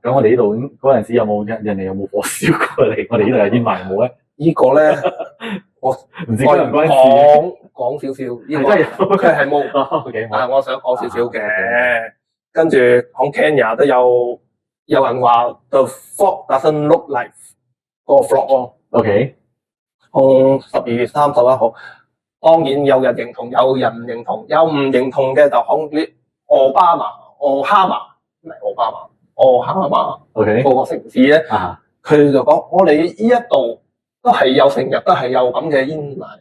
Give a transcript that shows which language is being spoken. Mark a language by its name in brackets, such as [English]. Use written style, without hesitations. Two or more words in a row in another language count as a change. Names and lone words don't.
[Cantonese] 咁我哋呢度嗰陣時有冇人哋有冇火燒過嚟？我哋呢度有煙霾冇咧？呢個咧，我唔知關唔關事。講少少，呢個佢係冇。但係我想講少少嘅。跟住喺 Kenya 都有人話 [English] The fog doesn't look like [Cantonese] 個 fog 咯。12月31號，當然有人認同，有人唔認同，有唔認同嘅就喺啲奧哈馬嗰個城市咧，佢就講我哋呢一度都係有成日都係有咁嘅煙霾。